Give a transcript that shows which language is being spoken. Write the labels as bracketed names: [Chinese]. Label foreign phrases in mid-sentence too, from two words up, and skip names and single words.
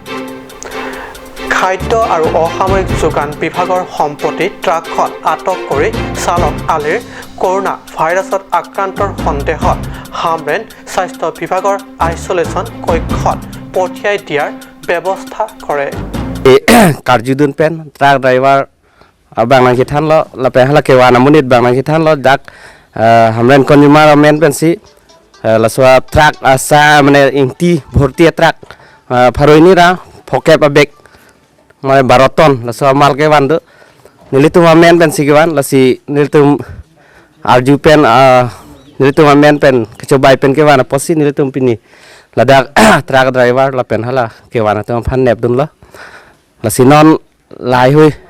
[Assamese] খাদ্য আৰু অসামৰিক যোগান বিভাগৰ সম্পত্তি ট্ৰাকখন আটক কৰি চালক আলীৰ কৰোনা ভাইৰাছত আক্ৰান্তৰ সন্দেহত হামৰেন স্বাস্থ্য বিভাগৰ আইচলেশ্যন কক্ষত পঠিয়াই দিয়াৰ ব্যৱস্থা কৰে [Karbi] কাৰ্যুদুন পেন [English] truck driver [Karbi] bang kithan lo lape hala kewana munit bang kithan lo dak hamren konjumar men pensi la swa truck asa mane ingti bhorti truck pharoini ra phoke pabek mane 12 ton la swa mal ke wandu nilitum men pensi ke wan la si nilitum arju pen nilitum men pen kecobai pen ke wana posi nilitum pini la dak [English] truck driver [Karbi] la pen hala ke wana tum phan nep dun lo la si non lai hui